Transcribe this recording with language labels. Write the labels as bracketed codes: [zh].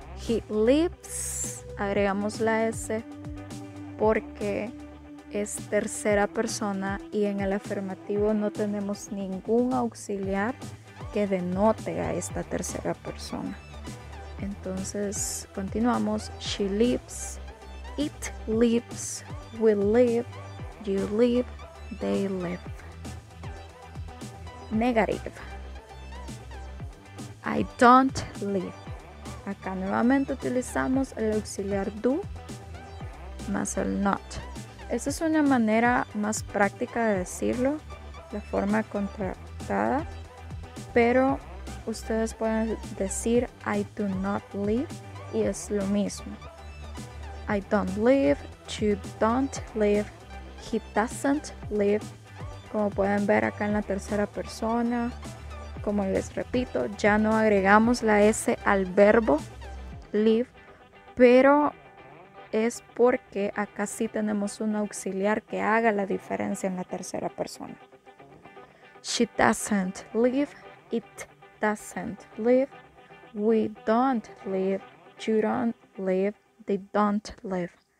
[en] He lives, [es] agregamos la S porque es tercera persona y en el afirmativo no tenemos ningún auxiliar que denote a esta tercera persona. Entonces continuamos. [en] She lives, it lives, we live, you live, they live. Negative. I don't live. [es] Acá nuevamente utilizamos el auxiliar do más el not. Esta es una manera más práctica de decirlo, la forma contractada, pero ustedes pueden decir [en] I do not live [es] y es lo mismo. [en] I don't live, you don't live, he doesn't live. [es] Como pueden ver acá en la tercera persona, como les repito, ya no agregamos la S al verbo live, pero es porque acá sí tenemos un auxiliar que haga la diferencia en la tercera persona. [en] She doesn't live, it doesn't live, we don't live, you don't live, they don't live.